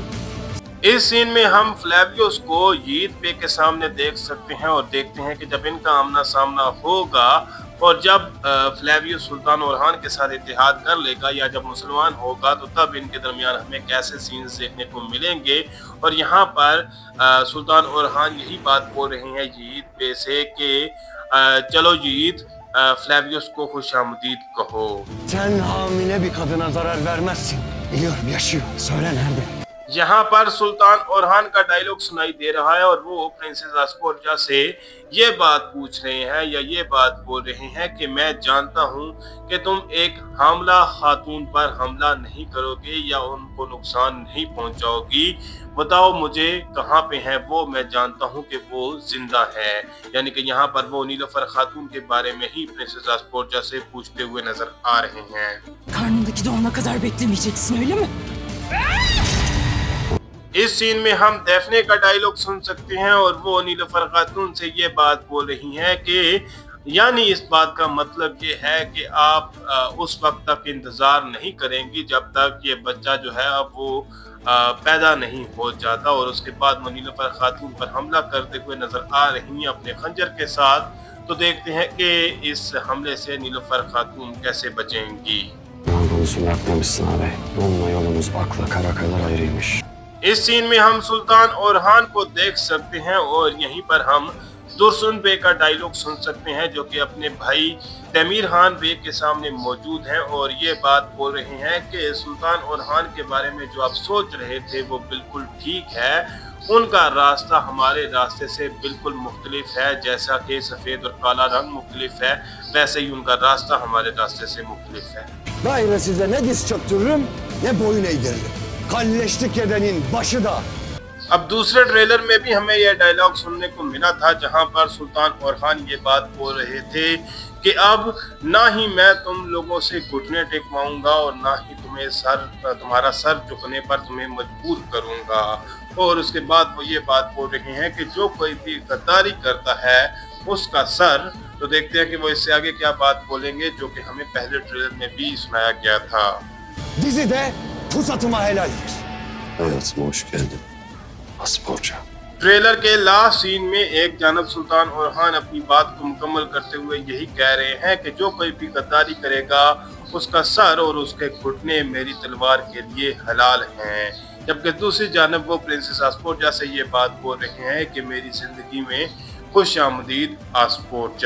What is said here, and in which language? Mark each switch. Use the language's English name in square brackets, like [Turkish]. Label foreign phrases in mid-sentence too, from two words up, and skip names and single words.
[Hindi] इस सीन में हम फ्लेवियस को यीद पे के सामने देख सकते हैं और देखते हैं कि जब इनका आमना सामना होगा और जब फ्लेवियस सुल्तान ओरहान के साथ इत्तेहाद कर लेगा या जब मुसलमान होगा तो तब इनके दरमियान हमें कैसे सीन्स देखने को मिलेंगे। और यहाँ पर सुल्तान ओरहान यही बात बोल रहे हैं यीद पे से कि चलो यीद फ्लेवियस को खुशामदीद कहो। [Turkish] Sen hamile bir kadına zarar vermezsin. Biliyorum yaşıyor. Söyle nerede? [Hindi] यहाँ पर सुल्तान ओरहान का डायलॉग सुनाई दे रहा है और वो प्रिंसेस आस्पोर्जा से ये बात पूछ रहे हैं या ये बात बोल रहे हैं कि मैं जानता हूँ कि तुम एक हामला खातून पर हमला नहीं करोगे या उनको नुकसान नहीं पहुंचाओगी। बताओ मुझे कहाँ पे है वो, मैं जानता हूँ कि वो जिंदा है। यानी कि यहाँ पर वो नीलोफर खातून के बारे में ही प्रिंसेस आस्पोर्जा से पूछते हुए नजर आ रहे हैं। [Turkish] Karnındaki doğana kadar beklemeyeceksin öyle mi? [Hindi] इस सीन में हम डेफने का डायलॉग सुन सकते हैं और वो नीलोफर खातून से ये बात बोल रही हैं कि यानी इस बात का मतलब ये है कि आप उस वक्त तक इंतजार नहीं करेंगी जब तक ये बच्चा जो है अब वो पैदा नहीं हो जाता। और उसके बाद वो नीलोफर खातून पर हमला करते हुए नजर आ रही हैं अपने खंजर के साथ। तो देखते हैं कि इस हमले से नीलोफर खातून कैसे बचेंगी। [Turkish] Konusunu atlamışsın ağabey. Onunla yolumuz akla kara kadar ayrıymış. [Hindi] इस सीन में हम सुल्तान ओरहान को देख सकते हैं और यहीं पर हम दुर्सुन बे का डायलॉग सुन सकते हैं जो कि अपने भाई तमीर खान बे के सामने मौजूद हैं और ये बात बोल रहे हैं कि सुल्तान ओरहान के बारे में जो आप सोच रहे थे वो बिल्कुल ठीक है। उनका रास्ता हमारे रास्ते से बिल्कुल मुख्तलिफ है। जैसा कि सफ़ेद और काला रंग मुख्तलिफ है वैसे ही उनका रास्ता हमारे रास्ते से मुख्तलिफ है। [Turkish] Gayrı size ne diz çöktürürüm ne boyun eğdiririm. Kalleşlik edenin başı da. [Hindi] अब दूसरे ट्रेलर में भी हमें यह डायलॉग सुनने को मिला था जहां पर सुल्तान ओरहान ये बात बोल रहे थे कि अब ना ही मैं तुम लोगों से घुटने टेकवाऊंगा और ना ही तुम्हारा सर झुकने पर तुम्हें मजबूर करूंगा। और उसके बाद वो ये बात बोल रहे हैं कि जो कोई भी गद्दारी करता है उसका सर। तो देखते हैं कि वो इससे आगे क्या बात बोलेंगे जो कि हमें पहले ट्रेलर में भी सुनाया गया था। [Turkish] Dizide pusatıma helaldir. Hayatıma hoş geldin. Asporca. [Hindi] ट्रेलर के लास्ट सीन में एक जानब सुल्तान ओरहान अपनी बात को मुकम्मल करते हुए यही कह रहे हैं कि जो कोई भी गद्दारी करेगा उसका सर और उसके घुटने मेरी तलवार के लिए हलाल हैं। जबकि दूसरी जानब वो प्रिंसेस आस्पोर्जा से ये बात बोल रहे हैं कि मेरी जिंदगी में खुश आमदीद आस्पोर्जा।